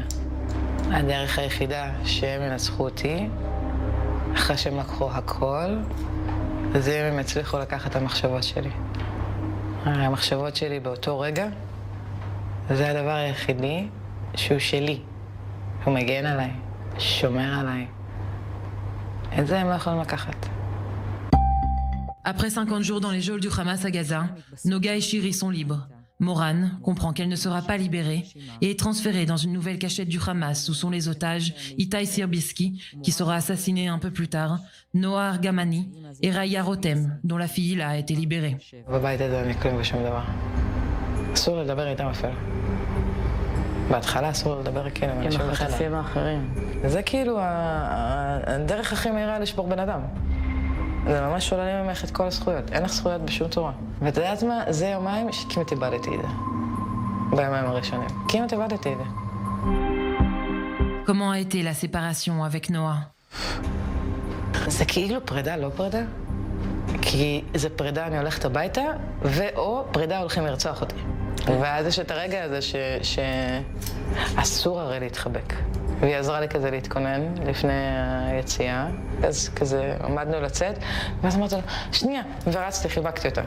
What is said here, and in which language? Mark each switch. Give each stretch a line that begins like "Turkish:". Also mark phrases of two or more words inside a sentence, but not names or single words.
Hebrew: הדרך היחידה שהם ינצחו אותי, אחרי שהם לקחו הכל, זה אם הם הצליחו לקחת את המחשבות שלי. המחשבות שלי באותו רגע, זה הדבר היחידי שהוא שלי. הוא מגן עליי, שומר עליי. את זה הם לא יכולים לקחת.
French: Après 50 jours dans les geôles du Hamas à Gaza, Noga et Shiri sont libres. Moran comprend qu'elle ne sera pas libérée et est transférée dans une nouvelle cachette du Hamas où sont les otages Itai Sirbiski, qui sera assassiné un peu plus tard, Noah Argamani et Raya Rotem, dont la fille Hila a été libérée.
Hebrew: בבית הזה אין לי כלום ושום דבר. אסור לדבר איתם אפילו. בהתחלה אסור לדבר כאילו עם אנשים בחדר. החטופים האחרים. זה כאילו הדרך הכי מהירה לשבור בן אדם. זה ממש שוללים ממך את כל הזכויות. אין לך זכויות בשום צורה. ואת יודעת מה? זה יומיים שכמעט איבדתי את זה. ביומיים הראשונים. כמעט איבדתי את זה.
French: Comment a été la séparation avec Noah?
Hebrew: זה כאילו פרידה, לא פרידה. כי זה פרידה, אני הולכת הביתה, ואו פרידה הולכים לרצוח אותי. ואז יש את הרגע הזה שאסור הרי להתחבק. והיא עזרה לי כזה להתכונן לפני היציאה, אז כזה עמדנו לצאת, ואז אמרתי לו, שנייה, ורצתי, חיבקתי אותה.